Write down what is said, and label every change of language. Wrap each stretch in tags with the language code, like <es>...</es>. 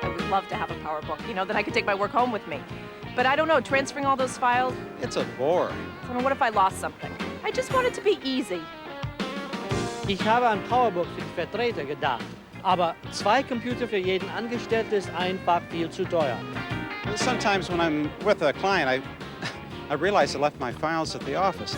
<en>Love to have a PowerBook, you know, then I could take my work home with me. But I don't know, transferring all those files, it's a bore. So what if I lost something? I just want it to be easy.</en> <de>Ich habe an PowerBook für die Vertreter gedacht, aber 2 Computer für jeden Angestellten ist einfach viel zu teuer.</de> <en>Sometimes when I'm with a client, I realize I left my files at the office.</en>